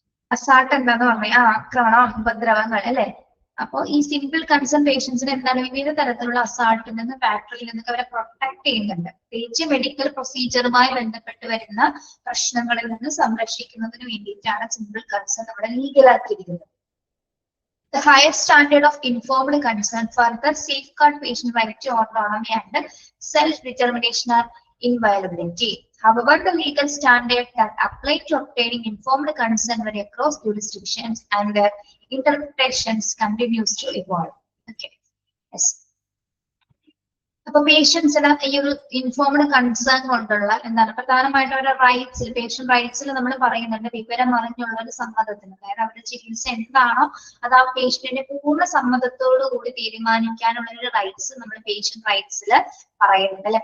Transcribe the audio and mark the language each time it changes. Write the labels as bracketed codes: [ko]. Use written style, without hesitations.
[ml] Assault എന്താന്ന് പറഞ്ഞാൽ ആക്രമണം, ഉപദ്രവങ്ങൾ അല്ലെ. അപ്പോ ഈ സിമ്പിൾ കൺസേൺ പേഷ്യൻസിന് എന്താണ് വിവിധ തരത്തിലുള്ള അസാൾട്ടിൽ നിന്ന് ബാറ്ററിയിൽ നിന്നൊക്കെ അവരെ പ്രൊട്ടക്ട് ചെയ്യുന്നുണ്ട്. പ്രത്യേകിച്ച് മെഡിക്കൽ പ്രൊസീജിയറുമായി ബന്ധപ്പെട്ട് വരുന്ന പ്രശ്നങ്ങളിൽ നിന്ന് സംരക്ഷിക്കുന്നതിന് വേണ്ടിയിട്ടാണ് സിമ്പിൾ കൺസേൺ നമ്മുടെ ലീഗലാക്കിയിരിക്കുന്നത്. [en] The highest standard of informed consent further safeguard patient right to autonomy and self-determination are inviolability. However, the legal standard that apply to obtaining informed consent vary across jurisdictions and their interpretations continues to evolve. Okay. Yes. [ml] അപ്പൊ പേഷ്യൻസിന് ഈ ഒരു informed concern കൊണ്ടുള്ള എന്താണ് പ്രധാനമായിട്ടും അവരുടെ റൈറ്റ്സിൽ, patient റൈറ്റ്സിൽ നമ്മൾ പറയുന്നുണ്ട് വിവരം അറിഞ്ഞുള്ള ഒരു സമ്മതത്തിന്. അതായത് അവരുടെ ചികിത്സ എന്താണോ അത് ആ പേഷ്യന്റിന്റെ പൂർണ്ണ സമ്മതത്തോടു കൂടി തീരുമാനിക്കാനുള്ള ഒരു റൈറ്റ്സ് നമ്മൾ പേഷ്യന്റ് റൈറ്റ്സിൽ പറയുന്നുണ്ട് അല്ലെ.